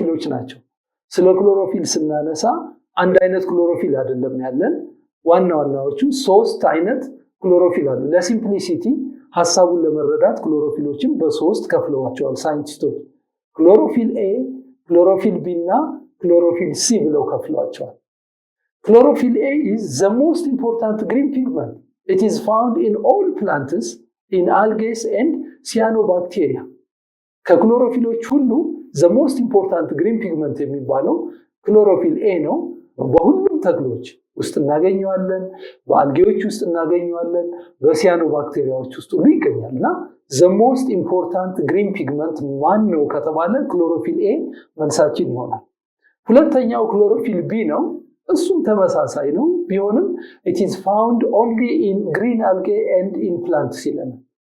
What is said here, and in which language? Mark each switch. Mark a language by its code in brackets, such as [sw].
[am] ናቸው። ስለ ክሎሮፊል ስናነሳ አንድ አይነት ክሎሮፊል አይደለም ያለን። ዋናዎቹ 3 አይነት ክሎሮፊል አሉ። ለሲምፕሊሲቲ ሐሳቡን ለመረዳት ክሎሮፊሎችን በ3 ከፍለዋቸዋል ሳይንቲስቶች። ክሎሮፊል ኤ፣ ክሎሮፊል ቢ እና ክሎሮፊል ሲ ብለው ከፍለዋቸዋል። ክሎሮፊል ኤ [en] is the most important green pigment. It is found in all plants, in algae and cyanobacteria. [am] ከክሎሮፊሎች ሁሉ [en] the most important green pigment [am] የሚባለው ክሎሮፊል ኤ ነው። በሁሉም ተክሎች ውስጥ እናገኘዋለን፣ በአልጌዎች ውስጥ እናገኘዋለን፣ በሲያኖባክቴሪያዎች ውስጥ ሁሉ ይገኛልና the most important green pigment ማን ነው ከተባለ ክሎሮፊል ኤ መልሳችን ይሆናል። ሁለተኛው ክሎሮፊል ቢ ነው። እሱም ተመሳሳይ ነው ቢሆንም [en] it is found only in green algae and in plants [am] ይለናል።